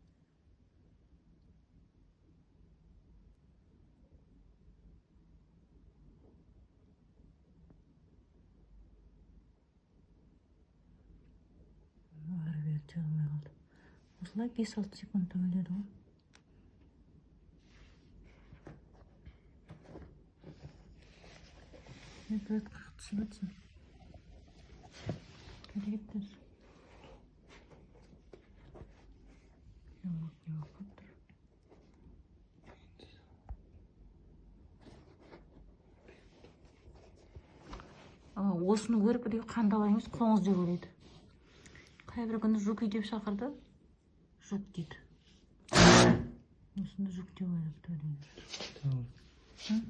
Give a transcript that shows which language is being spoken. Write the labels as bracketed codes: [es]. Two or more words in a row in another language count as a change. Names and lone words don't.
[kk] Ары бері жағылмай қалды. Осылай 5-6 секунд өледі ғой. [tr] Biraz kalksın atın. Hadi gitter. Yok otur. [kk] Осыны көріп біреу қандала емес қоңыз деп ойлайды. Қай бір күні жүк деп шақырды. Жүк дейді. Осыны жүк деп ойлапты ойлайды.